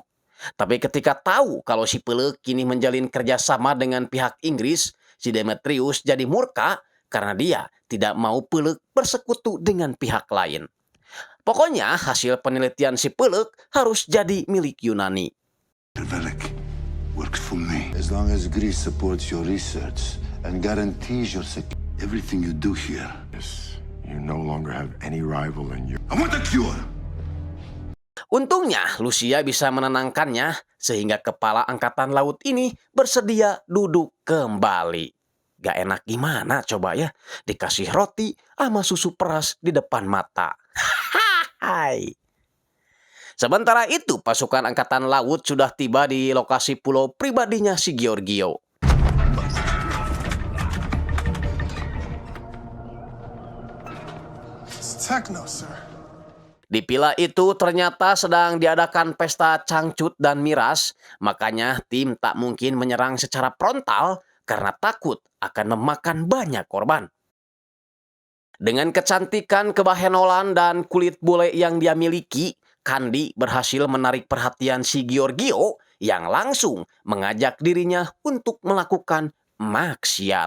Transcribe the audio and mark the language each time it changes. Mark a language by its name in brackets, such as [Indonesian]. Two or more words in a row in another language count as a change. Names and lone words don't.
[Indonesian] Tapi ketika tahu kalau si Peluk kini menjalin kerjasama dengan pihak Inggris, si Demetrius jadi murka karena dia tidak mau Peluk bersekutu dengan pihak lain. Pokoknya hasil penelitian si Peluk harus jadi milik Yunani. [English] Works for me. As long as Greece supports your research and guarantees your security, everything you do here. Yes, you no longer have any rival in you. I want the cure! [Indonesian] Untungnya Lucia bisa menenangkannya sehingga kepala angkatan laut ini bersedia duduk kembali. Gak enak gimana coba ya, dikasih roti sama susu peras di depan mata. Hai. Sementara itu, pasukan angkatan laut sudah tiba di lokasi pulau pribadinya si Giorgio. [English] Techno, sir. [Indonesian] Di pila itu ternyata sedang diadakan pesta cangcut dan miras, makanya tim tak mungkin menyerang secara frontal karena takut akan memakan banyak korban. Dengan kecantikan kebahenolan dan kulit bule yang dia miliki, Candy berhasil menarik perhatian si Giorgio yang langsung mengajak dirinya untuk melakukan maksiat.